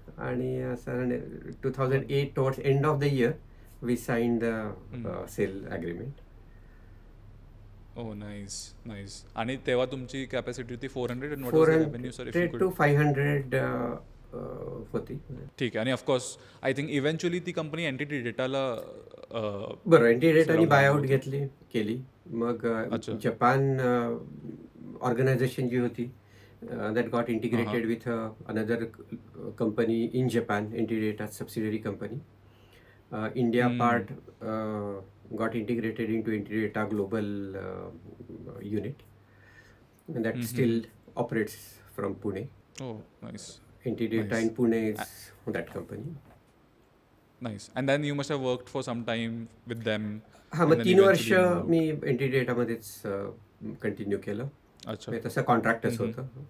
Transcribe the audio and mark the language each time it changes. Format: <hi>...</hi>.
<en>आणि 2008 towards end of the year we signed the sale agreement. Nice.</en> <mr>आणि तेव्हा तुमची कॅपॅसिटी होती 400 to 500 होती. ठीक आहे. आणि</mr> <en>of course I think eventually</en> <mr>ती कंपनी एंटिटी डेटाला एंटिडेटानी बायआउट केली. मग जपान ऑर्गनायझेशन जी होती</mr> <en>That got integrated with another company in Japan, NTT Data subsidiary company. India part got integrated into Entidata Global unit, and that still operates from Pune. Nice. Entidata in Pune is that company. Nice. And then you must have worked for some time with them.</en> <mr>मग 3 वर्ष मी Entidata मध्येच continue केलं. अच्छा. तसं कॉन्ट्रॅक्टच होतं.</mr>